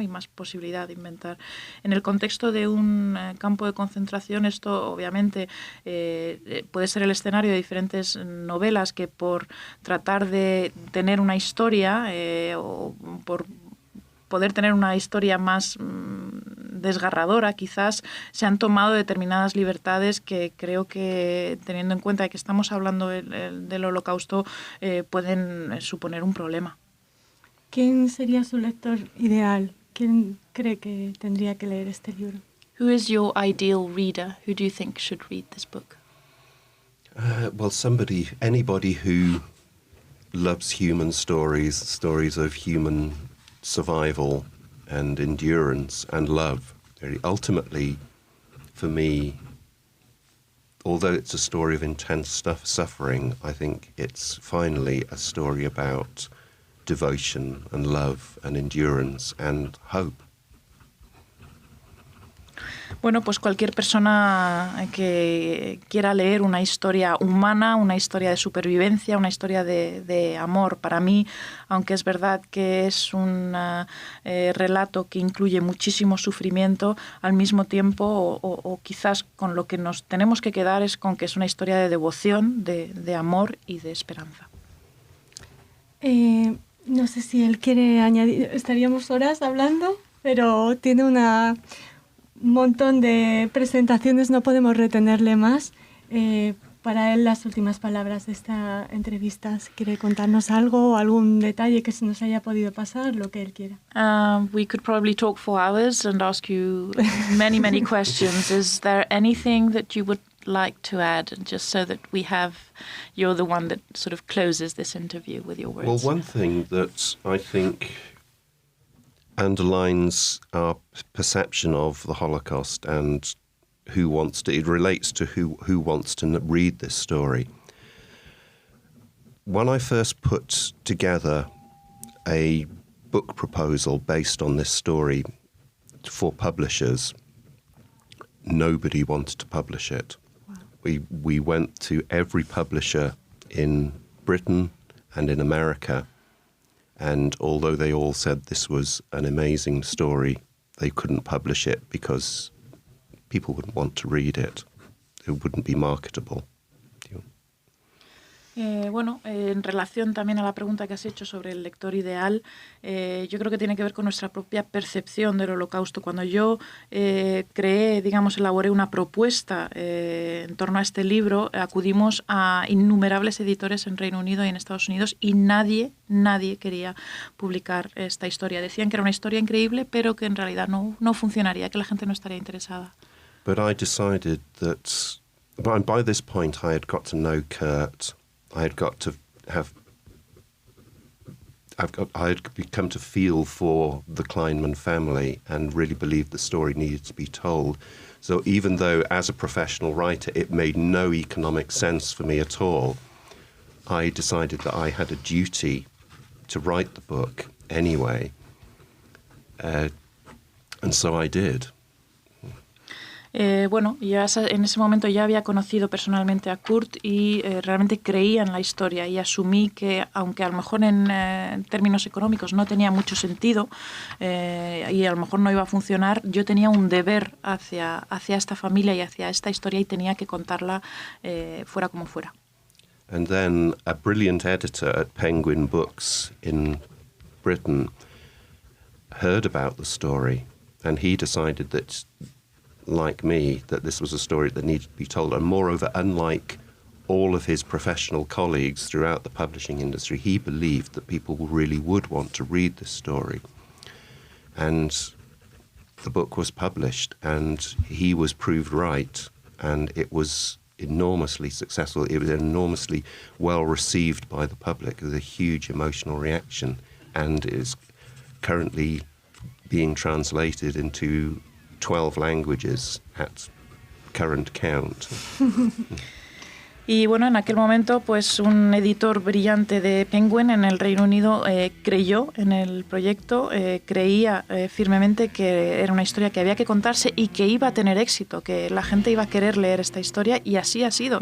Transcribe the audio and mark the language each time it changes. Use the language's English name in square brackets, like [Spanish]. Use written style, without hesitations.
[Spanish] Y más posibilidad de inventar. En el contexto de un campo de concentración, esto obviamente puede ser el escenario de diferentes novelas que por tratar de tener una historia o por poder tener una historia más desgarradora, quizás se han tomado determinadas libertades que creo que, teniendo en cuenta que estamos hablando del Holocausto, pueden suponer un problema. ¿Quién sería su lector ideal? ¿Quién cree que tendría que leer este libro? [English] Who is your ideal reader? Who do you think should read this book? Well, anybody who loves human stories of human survival and endurance and love. Ultimately, for me, although it's a story of intense suffering, I think it's finally a story about devotion and love and endurance and hope. [Spanish] Bueno, pues cualquier persona que quiera leer una historia humana, una historia de supervivencia, una historia de amor. Para mí, aunque es verdad que es un relato que incluye muchísimo sufrimiento, al mismo tiempo, o quizás con lo que nos tenemos que quedar es con que es una historia de devoción, de amor y de esperanza. No sé si él quiere añadir, estaríamos horas hablando, pero tiene un montón de presentaciones, no podemos retenerle más. Para él, las últimas palabras de esta entrevista, si quiere contarnos algo o algún detalle que se nos haya podido pasar, lo que él quiera. [English] We could probably talk for hours and ask you many, many questions. Is there anything that you would like to add, just so that you're the one that sort of closes this interview with your words? Well, one thing that I think underlines our perception of the Holocaust and it relates to who wants to read this story. When I first put together a book proposal based on this story for publishers, nobody wanted to publish it. Wow. We went to every publisher in Britain and in America, and although they all said this was an amazing story, they couldn't publish it because people wouldn't want to read it. It wouldn't be marketable. [Spanish] Bueno, en relación también a la pregunta que has hecho sobre el lector ideal, yo creo que tiene que ver con nuestra propia percepción del Holocausto. Cuando yo elaboré una propuesta en torno a este libro, acudimos a innumerables editores en Reino Unido y en Estados Unidos y nadie quería publicar esta historia. Decían que era una historia increíble, pero que en realidad no funcionaría, que la gente no estaría interesada. [English] But I decided that by this point I had got to know Kurt. I had got to have I'd become to feel for the Kleinman family and really believed the story needed to be told. So even though as a professional writer it made no economic sense for me at all, I decided that I had a duty to write the book anyway. And so I did. [Spanish] Bueno, ya en ese momento ya había conocido personalmente a Kurt y realmente creía en la historia y asumí que, aunque a lo mejor en términos económicos no tenía mucho sentido y a lo mejor no iba a funcionar, yo tenía un deber hacia esta familia y hacia esta historia y tenía que contarla fuera como fuera. [English] And then a brilliant editor at Penguin Books in Britain heard about the story, and he decided that, like me, that this was a story that needed to be told. And moreover, unlike all of his professional colleagues throughout the publishing industry, he believed that people really would want to read this story. And the book was published, and he was proved right, and it was enormously successful. It was enormously well received by the public. There was a huge emotional reaction, and it is currently being translated into 12 languages at current count. [Spanish] Y bueno, en aquel momento, pues un editor brillante de Penguin en el Reino Unido creyó en el proyecto, creía firmemente que era una historia que había que contarse y que iba a tener éxito, que la gente iba a querer leer esta historia, y así ha sido.